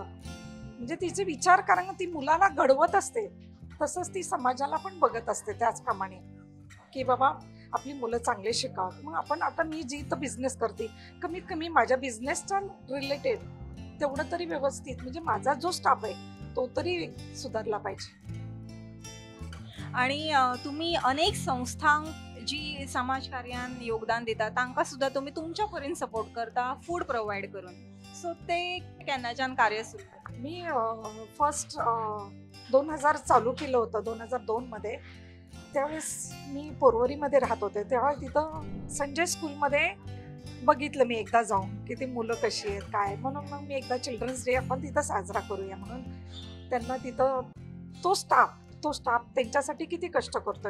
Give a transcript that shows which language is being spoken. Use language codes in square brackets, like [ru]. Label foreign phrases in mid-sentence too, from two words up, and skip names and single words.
[mr] म्हणजे तिचे विचार, कारण ती मुलाला घडवत असते तसंच ती समाजाला पण बघत असते त्याचप्रमाणे की बाबा आपली मुलं चांगले शिकावं. मग आपण आता मी जी इथं बिझनेस करते, कमीत कमी माझ्या बिझनेसच्या रिलेटेड तेवढं तरी व्यवस्थित, म्हणजे माझा जो स्टाफ आहे तो तरी सुधारला पाहिजे. [kok] आणि तुम्ही अनेक संस्थांक जी समाजकार्यान योगदान दिता तांकां सुद्धा तुम्ही तुमच्या परीन सपोर्ट करता [en] food provide [kok] करून. सो ते केन्नाच्यान कार्य सुरू? [mr] मी फर्स्ट 2000 चालू केलं होतं 2002 मध्ये. त्यावेळेस मी पोरवरीमध्ये राहत होते, तेव्हा तिथं संजय स्कूलमध्ये बघितलं मी एकदा जाऊन की ती मुलं कशी आहेत काय. म्हणून मग मी एकदा [en] children's day [mr] आपण तिथं साजरा करूया म्हणून त्यांना तिथं तो स्टाफ त्यांच्यासाठी किती कष्ट करतोय.